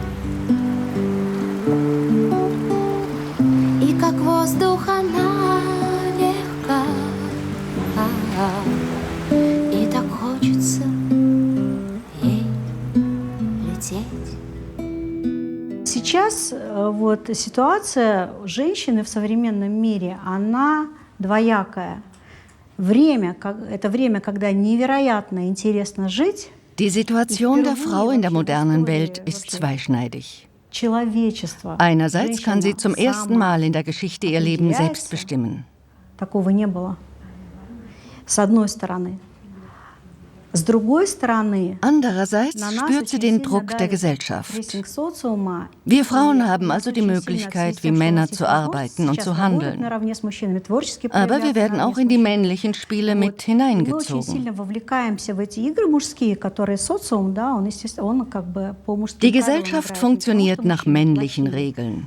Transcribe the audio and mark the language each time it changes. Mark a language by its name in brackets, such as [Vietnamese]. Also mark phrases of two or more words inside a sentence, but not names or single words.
[Russian] И как воздух она легка, и так хочется ей лететь. Сейчас вот ситуация женщины в современном мире, она двоякая. Это время, когда невероятно интересно жить. [German] Die Situation der Frau in der modernen Welt ist zweischneidig. Einerseits kann sie zum ersten Mal in der Geschichte ihr Leben selbst bestimmen. [Russian] Такого не было. С одной стороны. С другой стороны, [German] andererseits spürt sie den Druck der Gesellschaft. Wir Frauen haben also die Möglichkeit, wie Männer zu arbeiten und zu handeln. Aber wir werden auch in die männlichen Spiele mit hineingezogen. Die Gesellschaft funktioniert nach männlichen Regeln.